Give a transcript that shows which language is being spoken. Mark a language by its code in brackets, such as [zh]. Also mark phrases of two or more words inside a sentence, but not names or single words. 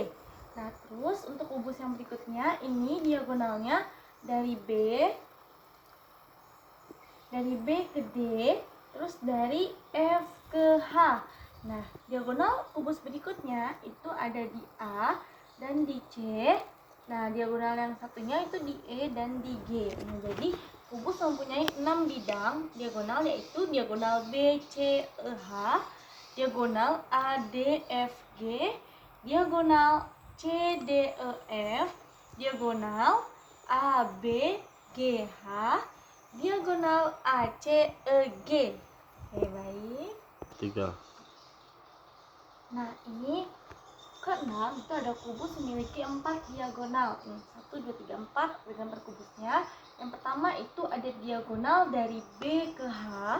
[id] Nah, terus untuk kubus yang berikutnya ini diagonalnya dari B ke D, terus dari F ke H. Nah, diagonal kubus berikutnya itu ada di A dan di C. Nah, diagonal yang satunya itu di E dan di G. Nah, jadi kubus mempunyai 6 bidang diagonal, yaitu diagonal B, C, E, H, diagonal A, D, F, G, diagonal C, D, E, F, diagonal A, B, G, H, diagonal A, C, E, G. Oke, baik. 3. Nah, ini ke-6 itu ada kubus memiliki 4 diagonal. 1, 2, 3, 4 gambar kubusnya. Yang pertama itu ada diagonal dari B ke H.